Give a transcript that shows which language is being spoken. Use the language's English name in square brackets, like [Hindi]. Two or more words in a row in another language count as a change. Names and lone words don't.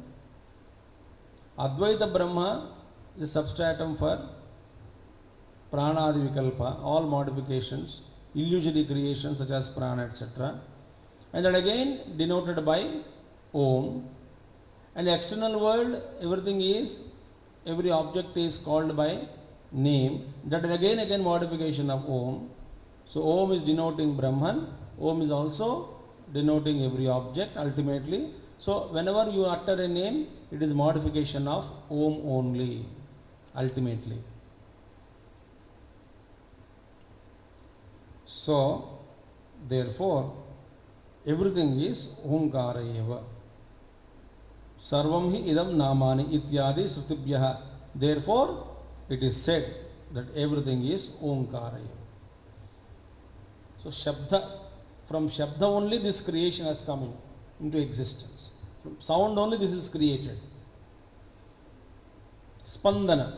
[Sanskrit] अद्वैत ब्रह्म [English] is substratum for [Sanskrit] प्राणादि विकल्प, [English] all modifications, illusory creations such as Prana, etc. And that again denoted by Om. And the external world, everything is, every object is called by name. That again modification of Om. So Om is denoting Brahman. Om is also denoting every object ultimately, So whenever you utter a name, it is modification of Om only, ultimately. So, therefore, everything is [Sanskrit] ओंकार एव. सर्वं हि इदं नामानि इत्यादि श्रुतिभ्यः. [English] Therefore, it is said that everything is [Sanskrit] ओंकार एव. [English] So, Shabda, from Shabda only this creation has come into existence. From sound only this is created. Spandana.